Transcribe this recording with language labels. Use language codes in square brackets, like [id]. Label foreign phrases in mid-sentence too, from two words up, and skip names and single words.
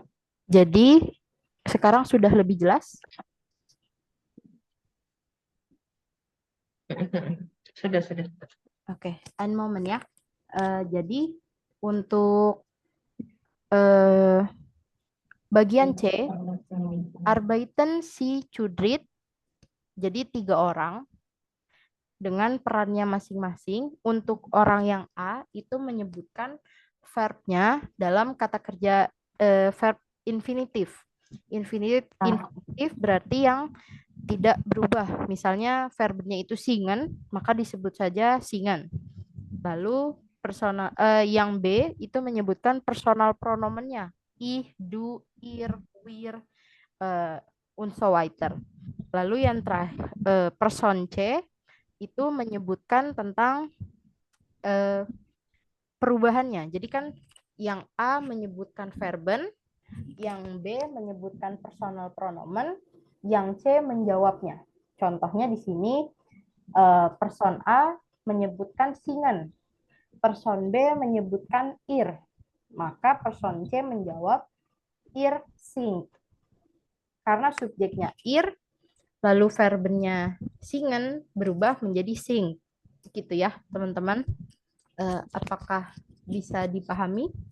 [id] Jadi, sekarang sudah lebih jelas? Sudah. Oke, [fr] un moment [id] ya. Jadi, untuk bagian C, [de] arbeiten Sie zu dritt, [id] jadi 3 orang dengan perannya masing-masing. Untuk orang yang A itu menyebutkan verbnya dalam kata kerja verb infinitif. Infinitif berarti yang tidak berubah. Misalnya verbnya itu singen, maka disebut saja singen. Lalu yang B itu menyebutkan [de] personal pronomennya. Ich, du, ihr, wir, und so weiter. [id] Lalu yang terakhir, person C itu menyebutkan tentang perubahannya. Jadi kan yang A menyebutkan verben, yang B menyebutkan [de] personal pronomen, [id] yang C menjawabnya. Contohnya di sini person A menyebutkan singen, person B menyebutkan ir, maka person C menjawab [de] ir singt. [id] Karena subjeknya ir, lalu verbennya singen berubah menjadi sing. Gitu ya, teman-teman. Apakah bisa dipahami?